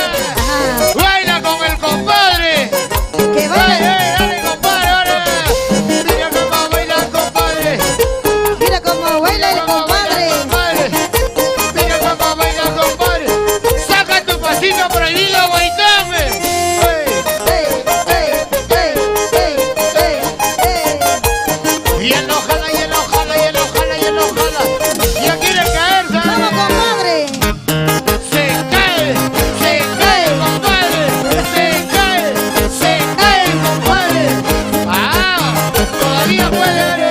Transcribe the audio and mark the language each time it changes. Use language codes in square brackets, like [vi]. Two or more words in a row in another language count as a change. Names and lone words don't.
[es] Ajá. Baila con el compadre. Que Dale, vaya. dale, compadre, ahora. Mira cómo baila el compadre. Mira cómo baila el compadre. Mira cómo baila el compadre. Saca tu pasito prohibido, Guaitán. Ey, ey, ey, ey, ey. Y él lo jala, y él lo jala, y él lo jala, y él lo jala. Ya quiere caer, Vamos, ¿sabes? compadre. Se cae, compadre. Se cae, compadre. Ah, todavía puede.